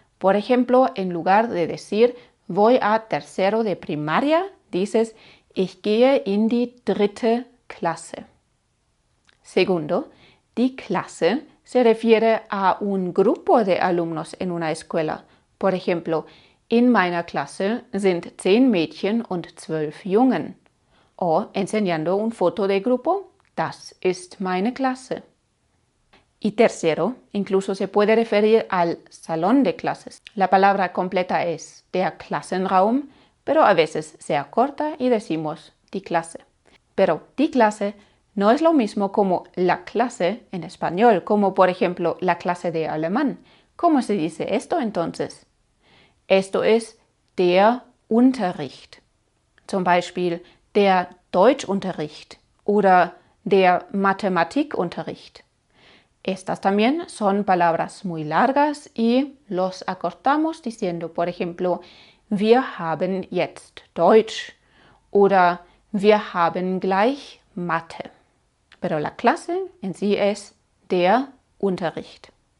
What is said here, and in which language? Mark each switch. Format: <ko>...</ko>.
<es>Por ejemplo, en lugar de decir voy a tercero de primaria, dices</es> <de>ich gehe in die dritte Klasse.</de> <es>Segundo, die Klasse se refiere a un grupo de alumnos en una escuela. Por ejemplo,</es> <de>in meiner Klasse sind 10 Mädchen und 12 Jungen.</de> <es>O enseñando un foto de grupo,</es> <de>das ist meine Klasse.</de> <es>Y tercero, incluso se puede referir al salón de clases. La palabra completa es der Klassenraum, pero a veces se acorta y decimos die Klasse. Pero die Klasse no es lo mismo como la clase en español, como por ejemplo la clase de alemán. ¿Cómo se dice esto entonces? Esto es der Unterricht.</es> <de>Zum Beispiel der Deutschunterricht oder der Mathematikunterricht.</de> <es>Estas también son palabras muy largas y los acortamos diciendo, por ejemplo,</es> <de>wir haben jetzt Deutsch</de> <es>oder</es> <de>wir haben gleich Mathe.</de> <es>Pero la clase en sí es der Unterricht.</es>